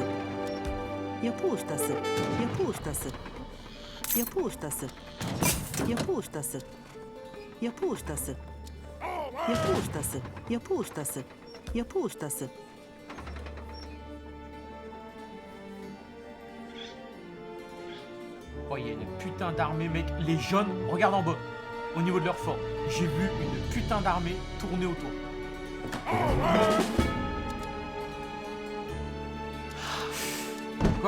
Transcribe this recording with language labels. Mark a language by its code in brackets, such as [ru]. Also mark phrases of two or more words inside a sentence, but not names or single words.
[tr] Yapı ustası. Yapı ustası. Yapı ustası. Yapı ustası. Yapı ustası. Yapı ustası. Yapı ustası. Yapı ustası. [fr] Oh il y a une putain d'armée mec. Les jaunes, regarde en bas. Au niveau de leur fort. J'ai vu une putain d'armée tourner autour. Quoi?